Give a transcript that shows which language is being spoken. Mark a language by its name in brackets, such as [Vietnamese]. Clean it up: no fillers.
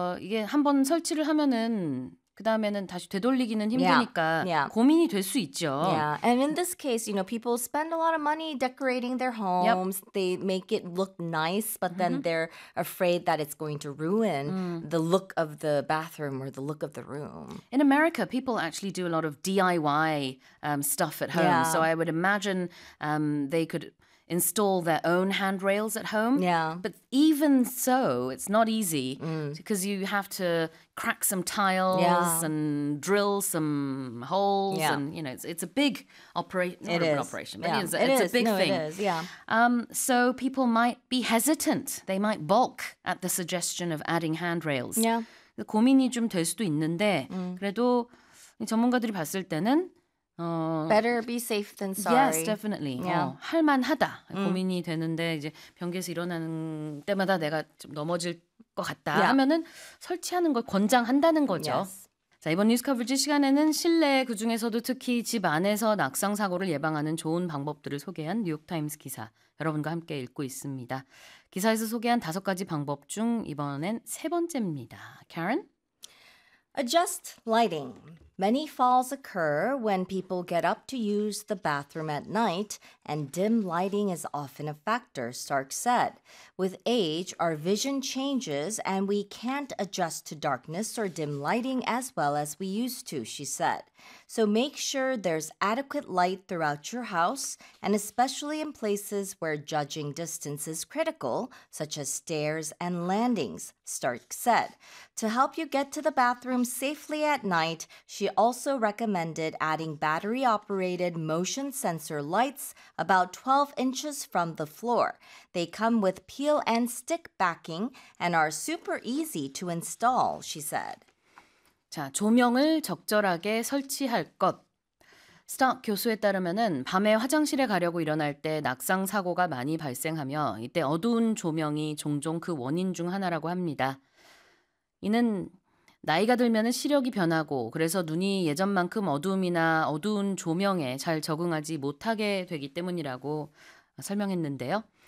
[Korean] 이게 한번 설치를 하면은 그다음에는 다시 되돌리기는 힘드니까 고민이 될수 있죠. [English] Yeah. And in this case, you know, people spend a lot of money decorating their homes. Yep. They make it look nice, but then they're afraid that it's going to ruin the look of the bathroom or the look of the room. In America, people actually do a lot of DIY stuff at home. Yeah. So I would imagine they could install their own handrails at home. Yeah. But even so, it's not easy because you have to crack some tiles and drill some holes and, you know, it's a big operation. It's a big thing. So people might be hesitant. They might balk at the suggestion of adding handrails. Yeah. [Korean] 고민이 좀 될 수도 있는데 그래도 전문가들이 봤을 때는 [English] Better be safe than sorry. Yes, definitely. Yeah. [Korean] 할만하다. 고민이 되는데 이제 병기에서 일어나는 때마다 내가 좀 넘어질 것 같다 하면은 설치하는 걸 권장한다는 거죠. [English] Yes. [Korean] 자, 이번 뉴스 커버지 시간에는 실내 그중에서도 특히 집 안에서 낙상사고를 예방하는 좋은 방법들을 소개한 뉴욕타임스 기사 여러분과 함께 읽고 있습니다. 기사에서 소개한 다섯 가지 방법 중 이번엔 세 번째입니다. [English] Karen? Adjust lighting. Many falls occur when people get up to use the bathroom at night, and dim lighting is often a factor, Stark said. With age, our vision changes, and we can't adjust to darkness or dim lighting as well as we used to, she said. So make sure there's adequate light throughout your house, and especially in places where judging distance is critical, such as stairs and landings, Stark said. To help you get to the bathroom safely at night, she also recommended adding battery-operated motion sensor lights about 12 inches from the floor. They come with peel-and-stick backing and are super easy to install, she said. [Korean] 자, 조명을 적절하게 설치할 것. 스탁 교수에 따르면은 밤에 화장실에 가려고 일어날 때 낙상 사고가 많이 발생하며 이때 어두운 조명이 종종 그 원인 중 하나라고 합니다. 이는 나이가 들면은 시력이 변하고 그래서 눈이 예전만큼 어둠이나 어두운 조명에 잘 적응하지 못하게 되기 때문이라고 설명했는데요.